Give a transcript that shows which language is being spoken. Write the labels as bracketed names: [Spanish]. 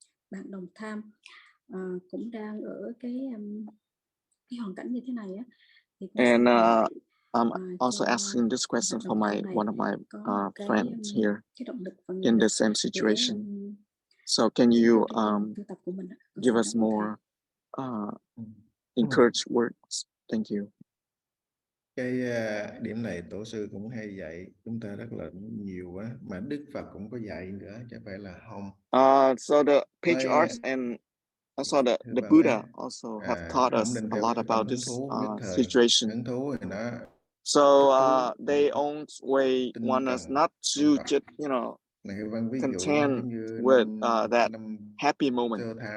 [Vietnamese] Bạn đồng tham cũng đang ở cái hoàn cảnh như thế này á. [English] And I'm also asking this question for one of my friends here in the same situation. So can you give us more encouraged words? Thank you. [Vietnamese] Cái điểm này tổ sư cũng hay dạy chúng ta rất là nhiều quá, mà Đức Phật cũng có dạy nữa, chứ phải là không. [English] So the patriarchs and also the Buddha also have taught us a lot about this situation. So they always want us not to just, content with that happy moment.